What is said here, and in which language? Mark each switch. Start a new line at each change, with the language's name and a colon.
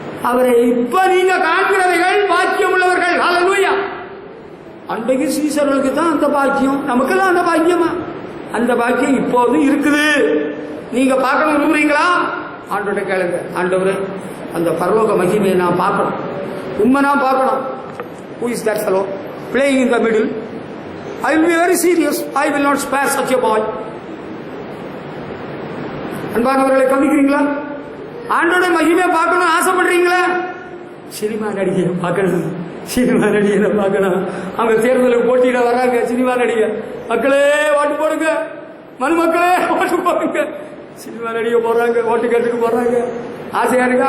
Tamil: அவரை இப்ப நீங்க காண்கிறவைகள் பாக்கியம் உள்ளவர்கள். ஹல்லேலூயா. அன்றைக்கு சீசர்களுக்கு தான் அந்த பாக்கியம், நமக்கெல்லாம் அந்த பாக்கியமா? அந்த பாக்கியம் இப்போது இருக்குது. நீங்க பார்க்கணும் விரும்புறீங்களா? ஆண்டவரை கேளுங்க, ஆண்டவரே அந்த பரலோக மகிமையை நான் பார்க்கணும், உண்மை நான் பார்க்கணும்.
English: Who is that fellow playing in the middle? I will be very serious. I will not spare such a boy.
Tamil: அன்பானவர்களை கவனிக்கிறீங்களா? ஆண்டவருடைய மகிமையை பார்க்கணும் ஆசைப்படுறீங்களா? சினிமா நடிகை பார்க்கணும், சினிமா நடிகரை பார்க்கணும். அவங்க தேர்தலுக்கு போட்டியிட வர்றாங்க சினிமா நடிகை. மக்களே ஓட்டு போடுங்க, மனுமக்களே ஓட்டு போடுங்க. சினிமா நடிகை போடுறாங்க, ஓட்டு கேட்டுக்கு போடுறாங்க. ஆசையா இருக்கா?